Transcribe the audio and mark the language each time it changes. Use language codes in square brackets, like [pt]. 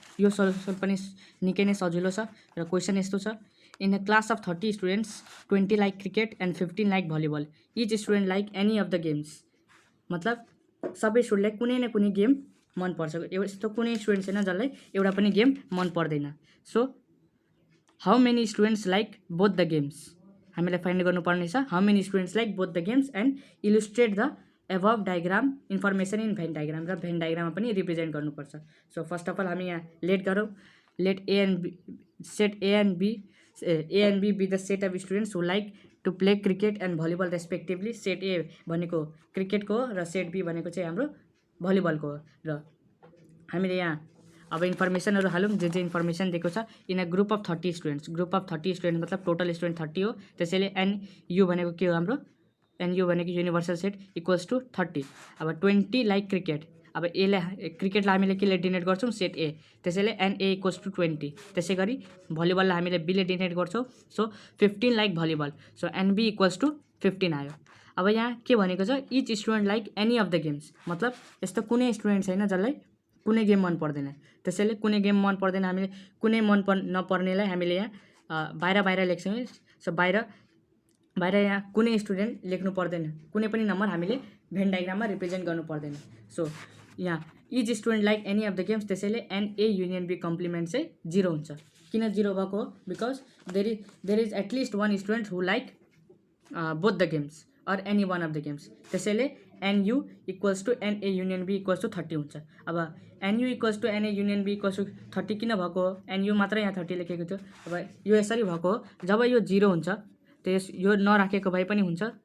[ne] यो सल्युसन पनि निकै नै सजिलो छ र क्वेसन यस्तो छ, [en] In a class of 30 students 20 like cricket and 15 like volleyball, each student like any of the games. [ne] मतलब सबै स्टुडेन्टलाई कुनै न कुनै गेम मनपर्छ। यस्तो कुनै स्टुडेन्ट छैन जसलाई एउटा पनि गेम मन पर्दैन। [en] so how many students like both the games [ne] हामीलाई फाइन्ड गर्नुपर्ने छ। [en] How many students like both the games and illustrate the above diagram information in venn diagram. [ne] र भेन डायग्राममा पनि रिप्रेजेन्ट गर्नुपर्छ। सो फर्स्ट अफ अल हामी यहाँ late गरौँ। [en] Let set A and B B the set of students who like to play cricket and volleyball respectively. [ne] Set ए भनेको क्रिकेटको हो र सेट बी भनेको चाहिँ हाम्रो भलिबलको हो। र हामीले यहाँ अब इन्फर्मेसनहरू हालौँ। जे इन्फर्मेसन दिएको छ, [en] In a group of 30 students. [ne] Group of 30 student मतलब टोटल स्टुडेन्ट 30 हो। त्यसैले NU भनेको के हो, हाम्रो NU भनेको युनिभर्सल सेट इक्वल्स टु 30। अब 20 लाइक क्रिकेट। अब क्रिकेटलाई हामीले केले डिनोट गर्छौँ, सेट ए। त्यसैले NA इक्वल्स टु 20। त्यसै गरी भलिबललाई हामीले बीले डिनोट गर्छौँ। So 15 like volleyball. So NB equals to 15 आयो। अब यहाँ के भनेको छ, [en] Each student like any of the games. [ne] मतलब यस्तो कुनै स्टुडेन्ट छैन जसलाई कुनै गेम मन पर्दैन। त्यसैले कुनै गेम मन पर्दैन, हामीले कुनै नपर्नेलाई हामीले यहाँ बाहिर लेख्छौँ। सो बाहिर यहाँ कुनै स्टुडेन्ट लेख्नु पर्दैन, कुनै पनि नम्बर हामीले भेन डायग्राममा रिप्रेजेन्ट गर्नु पर्दैन। [en] So यहाँ each student like any of the games. [ne] त्यसैले NA युनियन बी कम्प्लिमेन्ट चाहिँ 0 हुन्छ। किन 0 भएको हो, [en] Because there is at least one student who like both the games or any one of the games. [ne] त्यसैले NU equals to NA union be equals to 30 हुन्छ। अब NU equals to NA union be equals to 30 किन भएको हो, NU मात्रै यहाँ 30 लेखेको थियो। अब यो यसरी भएको हो, जब यो 0 हुन्छ त्यो यो नराखेको भए पनि हुन्छ,